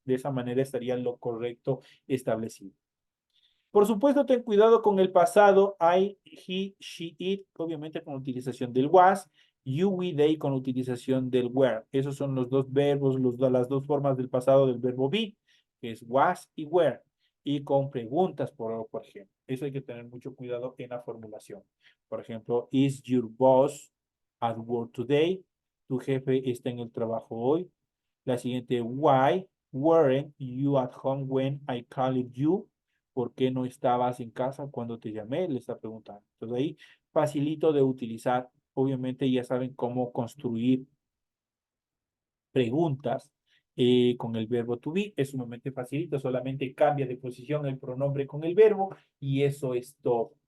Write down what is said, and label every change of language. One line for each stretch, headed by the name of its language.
Spanish: De esa manera estaría lo correcto establecido. Por supuesto, ten cuidado con el pasado, I, he, she, it, obviamente con la utilización del was, you, we, they con la utilización del were. Esos son los dos verbos, las dos formas del pasado del verbo be, que es was y were. Y con preguntas, por ejemplo. Eso hay que tener mucho cuidado en la formulación. Por ejemplo,
English: is your boss at work today?
Spanish: ¿Tu jefe está en el trabajo hoy? La siguiente,
English: why weren't you at home when I called you?
Spanish: ¿Por qué no estabas en casa cuando te llamé? Le está preguntando. Entonces ahí facilito de utilizar. Obviamente ya saben cómo construir preguntas con el verbo to be. Es sumamente facilito. Solamente cambia de posición el pronombre con el verbo y eso es todo.